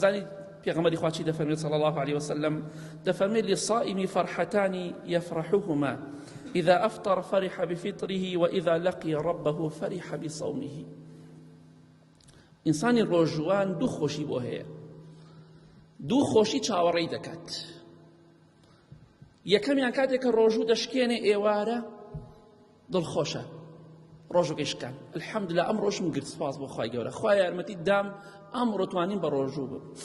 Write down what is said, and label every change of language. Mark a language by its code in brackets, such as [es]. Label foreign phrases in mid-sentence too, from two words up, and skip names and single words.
[ckb] زاني پیغمبر خواشی دفرمید [ar] صلى الله عليه وسلم دفرمید للصائم فرحتان يفرحهما إذا أفطر فرح بفطره وإذا لقي ربه فرح بصومه. [ckb] إنسان روجوان دو خوشی بۆ هەیە، دوو خۆشی چاوەڕێی دەکات. یەکەمیان کاتێک کە ڕۆژوو دەشکێنێ ئێوارە دڵخۆشە، ڕۆژەکەی شکان الحەمدوللا ئەم ڕۆژم گرت سوپاس بۆ خوای گەورە، خوای یارمەتی دام ئەمڕۆ توانین بە ڕۆژوو بم.